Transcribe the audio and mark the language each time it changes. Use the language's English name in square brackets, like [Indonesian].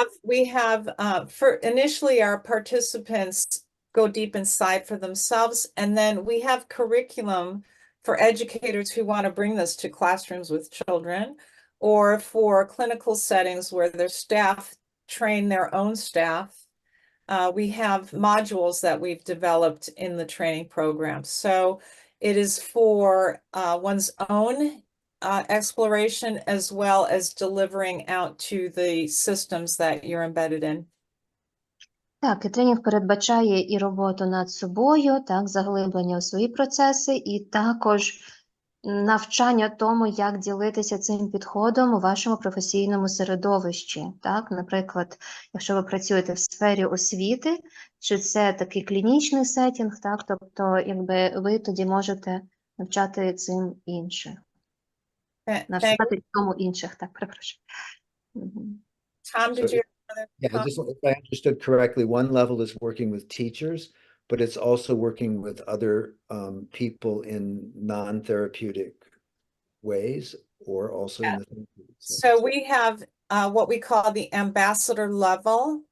[English] we have for initially our participants go deep inside for themselves, and then we have curriculum for educators who want to bring this to classrooms with children, or for clinical settings where their staff train their own staff. We have modules that we've developed in the training program. So it is for one's own exploration as well as delivering out to the systems that you're embedded in. [Ukrainian] Так, і тренінг передбачає і роботу над собою, так, заглиблення у свої процеси, і також навчання тому, як ділитися цим підходом у вашому професійному середовищі. Так, наприклад, якщо ви працюєте в сфері освіти, чи це такий клінічний сеттінг, так, тобто, якби ви тоді можете навчати цим інших. Навчати цьому інших, так, перепрошую. [English] Tom, did you have another Yeah, comment? just if I understood correctly, one level is working with teachers, but it's also working with other people in non-therapeutic ways, or also in the therapeutic sense. So we have what we call the ambassador level.